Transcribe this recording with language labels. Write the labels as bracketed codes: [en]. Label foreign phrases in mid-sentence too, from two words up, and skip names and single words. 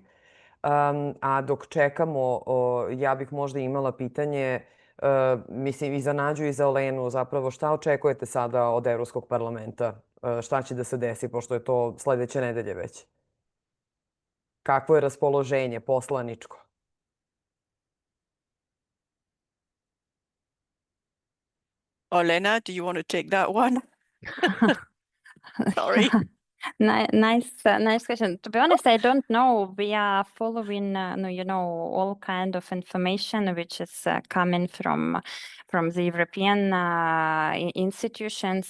[sr] A dok čekamo, ja bih možda imala pitanje, mislim i za Nađu i za Olenu, zapravo šta očekujete sada od Evropskog parlamenta? Šta će da se desi, pošto je to sledeće nedelje već? Kakvo je raspoloženje poslaničko? [en] Olena, do you want to take that one? Sorry. Nice question. To be honest, I don't know. We are following, all kind of information which is coming from the European institutions.